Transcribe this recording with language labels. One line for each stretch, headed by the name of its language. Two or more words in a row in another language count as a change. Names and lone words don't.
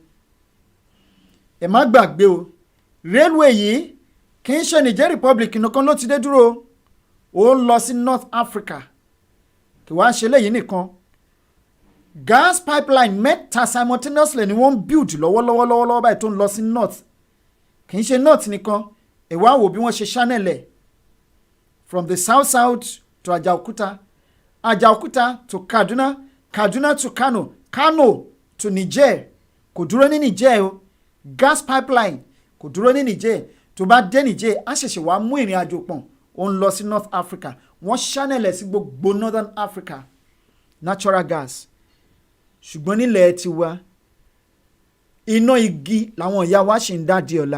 Yoruba: Ẹ má gbàgbé o, railway yìí kì í ṣe Niger Republic nìkan ló ti dé dúró. Ó ń lọ sí North Africa. Kì wá ṣe léyìí nìkan.
English: Gas pipeline
Yoruba: mẹ́ta simultaneously ni wọ́n ń build lọ́wọ́lọ́wọ́ báyìí tó ń lọ sí North. Kì í ṣe North nìkan. Ẹ wá wò bí wọ́n ṣe channel ẹ̀.
English: From the south to Ajaokuta, Ajaokuta to Kaduna, Kaduna to Kano, Kano to Niger.
Yoruba: Kò dúró ní Niger o.
English: Gas pipeline
Yoruba: kò dúró ní Niger. Tó bá dé Niger, á ṣẹ̀ṣẹ̀ wá mú ìrìn àjò pọ̀n. Ó ń lọ sí North Africa. Wọ́n channel ẹ̀ sí gbogbo Northern Africa.
English: Natural gas.
Yoruba: Ṣùgbọ́n nílẹ̀ tiwa, iná igi làwọn ìyá wa ṣì ń dá di ọ̀la.